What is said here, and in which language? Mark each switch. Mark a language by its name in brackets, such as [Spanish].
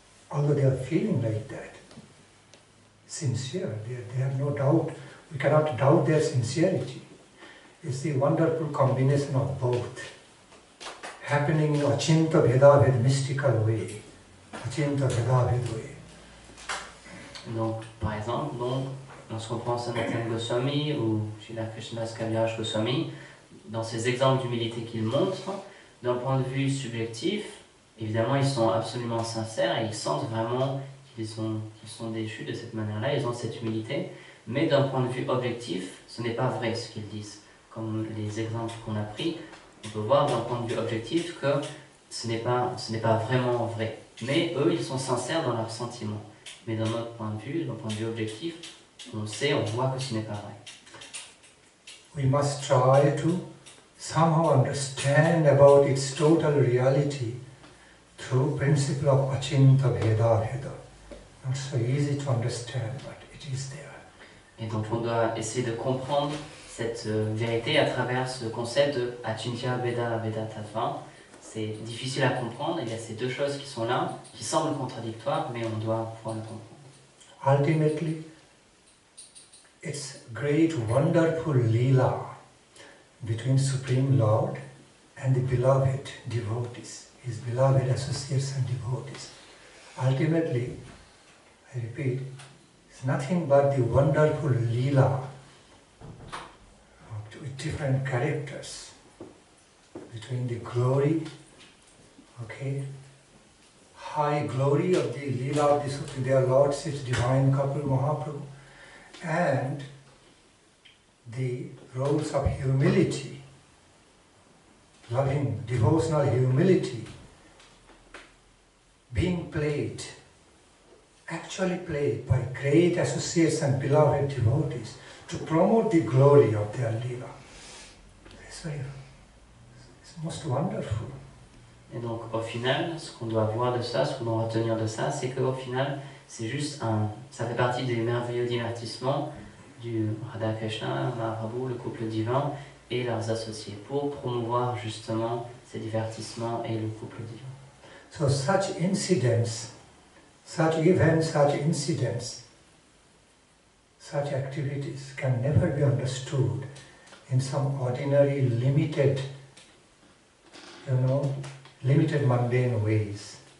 [English] Although they are feeling like that, sincere, they have no doubt, we cannot doubt their sincerity. It's the wonderful combination of both, happening in Achinta Bhedabhed mystical way. Achinta Bhedabhed way. [French] Donc, par exemple, lorsqu'on prend Sanatana Goswami ou Srila Krishnadas Kaviraj Goswami, dans ces exemples d'humilité qu'ils montrent, d'un point de vue subjectif, évidemment, ils sont absolument sincères et ils sentent vraiment qu'ils sont déchus de cette manière-là, ils ont cette humilité, mais d'un point de vue objectif, ce n'est pas vrai ce qu'ils disent. Comme les exemples qu'on a pris, on peut voir d'un point de vue objectif que ce n'est pas vraiment vrai. Mais eux, ils sont sincères dans leurs sentiments. Mais d'un autre point de vue, d'un point de vue objectif, on voit que ce n'est pas vrai. [English] We must try to somehow understand about its total reality through principle of Achinta Bheda Bheda. Not so easy to understand, but it is there. [French] Et donc on doit essayer de comprendre cette vérité à travers ce concept de Achintya Veda Veda Tattva. C'est difficile à comprendre, il y a ces deux choses qui sont là, qui semblent contradictoires, mais on doit pouvoir le comprendre. [English] Ultimately, it's great wonderful lila between Supreme Lord and the beloved devotees, his beloved associates and devotees. Ultimately, I repeat, it's nothing but the wonderful lila with different characters between the glory, okay, high glory of the lila of the Supreme, their Lordship's divine couple Mahaprabhu, and the roles of humility, loving, devotional humility being played, actually played by great associates and beloved devotees to promote the glory of their lila. It's most wonderful. [French] Et donc au final, ce qu'on doit voir de ça, ce qu'on doit retenir de ça, c'est qu'au final, c'est juste ça fait partie des merveilleux divertissements du Radha Krishna, Mahaprabhu, le couple divin et leurs associés, pour promouvoir justement ces divertissements et le couple divin. [English] So such incidents, such events, such incidents, such activities can never be understood in some ordinary, limited, limited mundane ways.